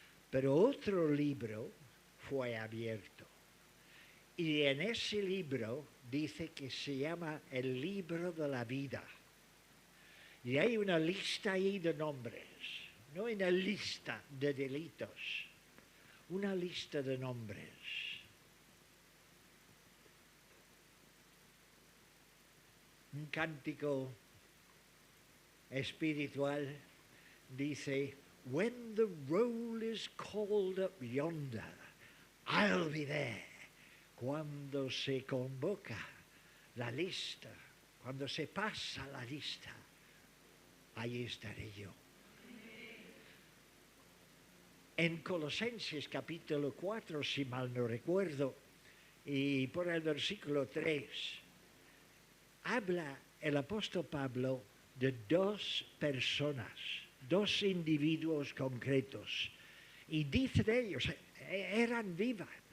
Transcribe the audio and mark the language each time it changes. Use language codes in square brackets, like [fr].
[es] Pero otro libro fue abierto. Y en ese libro dice que se llama el libro de la vida. Y hay una lista ahí de nombres. No una lista de delitos, una lista de nombres. Un cántico espiritual dice, [en] when the roll is called up yonder, I'll be there. [es] Cuando se convoca la lista, cuando se pasa la lista, ahí estaré yo. En Colosenses capítulo 4, si mal no recuerdo, y por el versículo 3, habla el apóstol Pablo de dos personas, dos individuos concretos, y dice de ellos, eran vivas,